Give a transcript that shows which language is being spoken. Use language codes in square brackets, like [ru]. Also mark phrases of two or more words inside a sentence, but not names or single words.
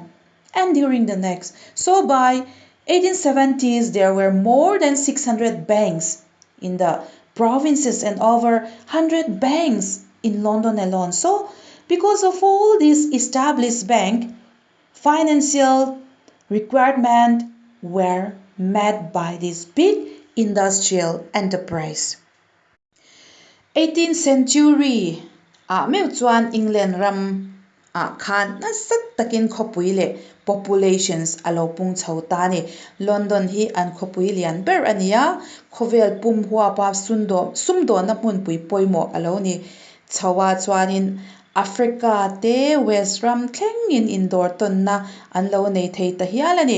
[en] And during the next, so by 1870s there were more than 600 banks in the provinces and over 100 banks in London alone. So because of all these established banks, financial requirements were met by this big industrial enterprise. [lus] 18th century meu chuan England ram khan na sat takin khopui le populations alo pung chhota ni. London hi an khopui lian ber ania, khovel pum hua pa sumdo na mun pui poimo alo ni. Chawa chuanin Africa te West ram thlengin indoor ton na an lo nei thei ta hialani.